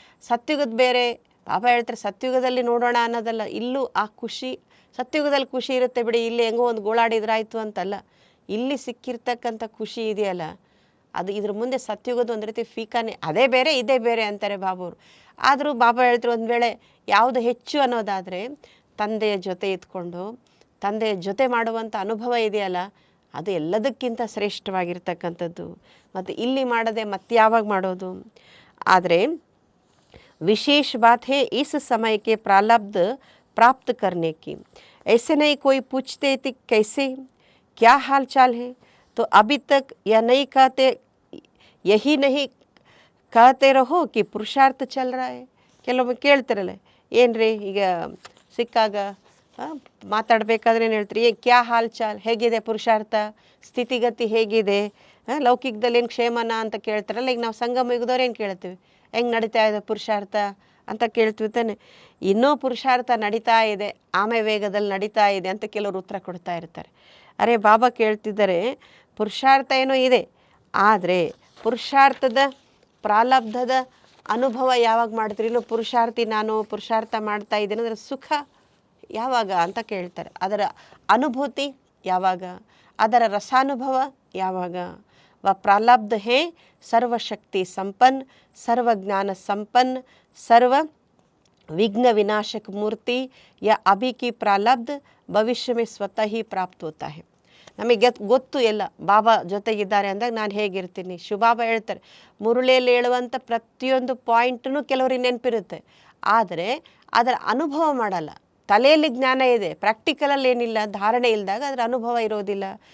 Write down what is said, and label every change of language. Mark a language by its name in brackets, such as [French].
[Kannada] ಸತ್ಯುಗದ ಬೇರೆ, ಬಾಬಾ ಹೇಳ್ತಾರೆ ಸತ್ಯುಗದಲ್ಲಿ ನೋಡೋಣ ಅನ್ನೋದಲ್ಲ, ಇಲ್ಲೂ ಆ ಖುಷಿ, ಸತ್ಯುಗದಲ್ಲಿ ಖುಷಿ ಇರುತ್ತೆ ಬಿಡಿ, ಇಲ್ಲಿ ಹೆಂಗೋ ಒಂದು ಗೋಳಾಡಿದ್ರಾಯ್ತು ಅಂತಲ್ಲ, ಇಲ್ಲಿ ಸಿಕ್ಕಿರ್ತಕ್ಕಂಥ ಖುಷಿ ಇದೆಯಲ್ಲ ಅದು ಇದ್ರ ಮುಂದೆ ಸತ್ಯುಗದ ಒಂದು ರೀತಿ ಫೀಕಾನೆ, ಅದೇ ಬೇರೆ ಇದೇ ಬೇರೆ ಅಂತಾರೆ ಬಾಬೋರು. ಆದರೂ ಬಾಬಾ ಹೇಳ್ತಾರೆ, ಒಂದು ವೇಳೆ ಯಾವುದು ಹೆಚ್ಚು ಅನ್ನೋದಾದರೆ ತಂದೆಯ ಜೊತೆ ಇದ್ಕೊಂಡು ತಂದೆಯ ಜೊತೆ ಮಾಡುವಂಥ ಅನುಭವ ಇದೆಯಲ್ಲ ಅದು ಎಲ್ಲದಕ್ಕಿಂತ ಶ್ರೇಷ್ಠವಾಗಿರ್ತಕ್ಕಂಥದ್ದು. ಮತ್ತು ಇಲ್ಲಿ ಮಾಡದೆ ಮತ್ತೆ ಯಾವಾಗ ಮಾಡೋದು? [Hindi] ಆದರೆ विशेष बात है इस समय के प्रारब्ध प्राप्त करने की. ऐसे नहीं कोई पूछते थे कैसे क्या हाल चाल है, तो अभी तक यह नहीं कहते, यही नहीं कहते रहो कि पुरुषार्थ चल रहा है. [Kannada] ಕೆಲವೊಮ್ಮೆ ಕೇಳ್ತಿರಲ್ಲ, ಏನ್ರಿ ಈಗ ಸಿಕ್ಕಾಗ ಮಾತಾಡಬೇಕಾದ್ರೆ ಏನು ಹೇಳ್ತೀರಿ, [Hindi] ಕ್ಯಾ ಹಾಲ್ ಚಾಲ್, [Kannada] ಹೇಗಿದೆ ಪುರುಷಾರ್ಥ ಸ್ಥಿತಿಗತಿ ಹೇಗಿದೆ, ಲೌಕಿಕದಲ್ಲಿ ಏನು ಕ್ಷೇಮನ ಅಂತ ಕೇಳ್ತಾರಲ್ಲ. ಈಗ ನಾವು ಸಂಗಮ ಯುಗದವ್ರು ಏನು ಕೇಳ್ತೀವಿ, ಹೆಂಗೆ ನಡೀತಾ ಇದೆ ಪುರುಷಾರ್ಥ ಅಂತ ಕೇಳ್ತೀವಿ ತಾನೆ. ಇನ್ನೂ ಪುರುಷಾರ್ಥ ನಡೀತಾ ಇದೆ, ಆಮೆ ವೇಗದಲ್ಲಿ ನಡೀತಾ ಇದೆ ಅಂತ ಕೆಲವರು ಉತ್ತರ ಕೊಡ್ತಾ ಇರ್ತಾರೆ. ಅರೆ ಬಾಬಾ ಕೇಳ್ತಿದ್ದಾರೆ, ಪುರುಷಾರ್ಥ ಏನೋ ಇದೆ, ಆದರೆ ಪುರುಷಾರ್ಥದ ಪ್ರಾರಬ್ಧದ ಅನುಭವ ಯಾವಾಗ ಮಾಡ್ತೀರಿ? ಇನ್ನು ಪುರುಷಾರ್ಥಿ ನಾನು ಪುರುಷಾರ್ಥ ಮಾಡ್ತಾ ಇದ್ದೇನೆ ಅದರ ಸುಖ ಯಾವಾಗ ಅಂತ ಕೇಳ್ತಾರೆ. ಅದರ ಅನುಭೂತಿ ಯಾವಾಗ, ಅದರ ರಸಾನುಭವ ಯಾವಾಗ? [Hindi] ವ ಪ್ರಾರಬ್ಧ ಹೇ ಸರ್ವಶಕ್ತಿ ಸಂಪನ್ನ, ಸರ್ವಜ್ಞಾನ ಸಂಪನ್ನ, ಸರ್ವ विघ्न विनाशक मूर्ति या अभी की प्रारब्ध भविष्य में स्वतः ही प्राप्त होता है. [Kannada] ನಮಗೆ ಗೊತ್ತು ಎಲ್ಲ ಬಾಬಾ ಜೊತೆಗಿದ್ದಾರೆ ಅಂದಾಗ ನಾನು ಹೇಗಿರ್ತೀನಿ. ಶಿವಬಾಬಾ ಹೇಳ್ತಾರೆ, ಮುರುಳಿಯಲ್ಲಿ ಹೇಳುವಂಥ ಪ್ರತಿಯೊಂದು ಪಾಯಿಂಟೂ ಕೆಲವರಿಗೆ ನೆನಪಿರುತ್ತೆ, ಆದರೆ ಅದರ ಅನುಭವ ಮಾಡಲ್ಲ. ತಲೆಯಲ್ಲಿ ಜ್ಞಾನ ಇದೆ, ಪ್ರಾಕ್ಟಿಕಲಲ್ಲಿ ಏನಿಲ್ಲ, ಧಾರಣೆ ಇಲ್ಲದಾಗ ಅದರ ಅನುಭವ ಇರೋದಿಲ್ಲ.